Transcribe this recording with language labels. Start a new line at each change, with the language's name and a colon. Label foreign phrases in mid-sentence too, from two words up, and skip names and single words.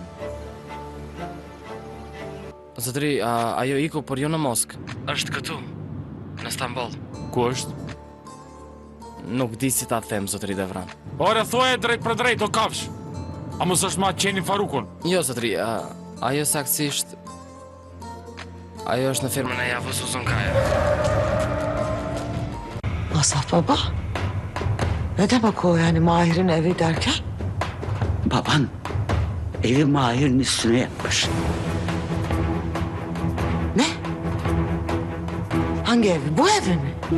Albanian: Zotëri, ajo iku, por jo në Moskë. Është këtu, në Stamboll. Ku është? Nuk di si ta them, zotëri Devran. Ore, thuaj drejt për drejt, o kafsh. A mos është ma qeni Farukun? Jo, zotëri, ajo saktësisht... Ajo është në firmën e Javuz Uzunkaja.
Turkish: Asaf baba, ne demek o yani Mahir'in evi derken? Baban evi Mahir'in üstüne yapmış. Ne? Hangi evi? Bu evi mi?